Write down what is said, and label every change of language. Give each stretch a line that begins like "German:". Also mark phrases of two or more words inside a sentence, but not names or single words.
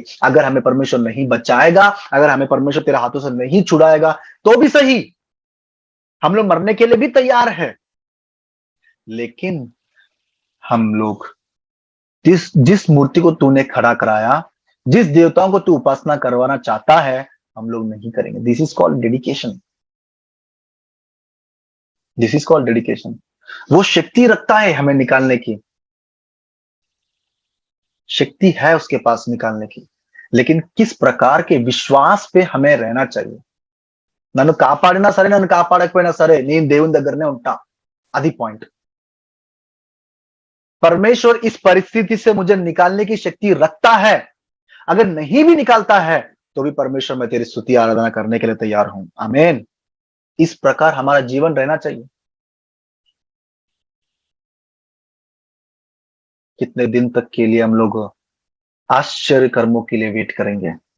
Hindi: अगर हमें परमेश्वर नहीं बचाएगा, अगर हमें परमेश्वर तेरे हाथों से नहीं छुड़ाएगा तो भी सही, हम लोग मरने के लिए भी तैयार है। लेकिन हम लोग जिस मूर्ति को तूने खड़ा कराया, जिस देवताओं को तू उपासना करवाना चाहता है, हम लोग नहीं करेंगे।
English: This is called dedication. This is called dedication. वो शक्ति रखता है हमें निकालने की, शक्ति है उसके पास निकालने की, लेकिन किस प्रकार के विश्वास पे हमें रहना चाहिए।
Telugu: నన్ను కాపాడినా సరే, నన్ను కాపాడకపోయినా సరే, నేను దేవుని దగ్గరనే ఉంటా। అది पॉइंट।
Hindi: परमेश्वर इस परिस्थिति से मुझे निकालने की शक्ति रखता है। अगर नहीं भी निकालता है तो भी परमेश्वर मैं तेरी स्तुति आराधना करने के लिए तैयार हूं। आमीन। इस प्रकार हमारा जीवन रहना चाहिए। कितने दिन तक के लिए हम लोग आश्चर्य कर्मों के लिए वेट करेंगे?